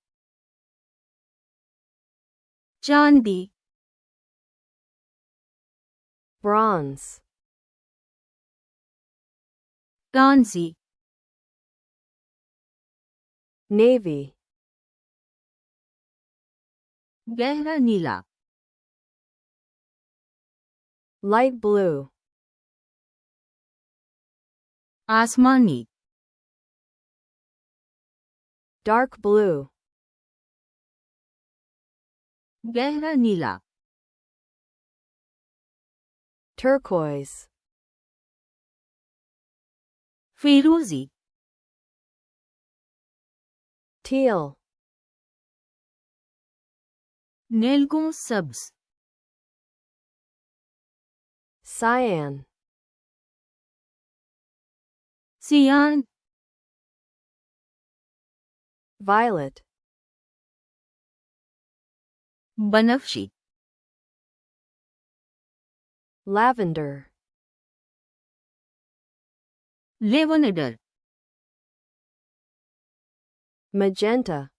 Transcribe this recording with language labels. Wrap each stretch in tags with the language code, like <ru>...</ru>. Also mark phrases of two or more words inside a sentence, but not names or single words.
<ur>چاندی</ur> <en>bronze,</en> <ur>کانسی</ur> <en>navy,</en> <ur>گہرا نیلا</ur> <en>light blue,</en> <ur>آسمانی</ur> <en>dark blue,</en> <ur>گہرا نیلا</ur> <en>turquoise,</en> <ur>فیروزی</ur> <en>teal,</en> <ur>نیلگوں سبز</ur> <en>cyan,</en> <ur>سیان</ur> <en>violet,</en> <ur>بنفشی</ur> <en>lavender,</en> <ur>لیونڈر</ur> <en>magenta,</en>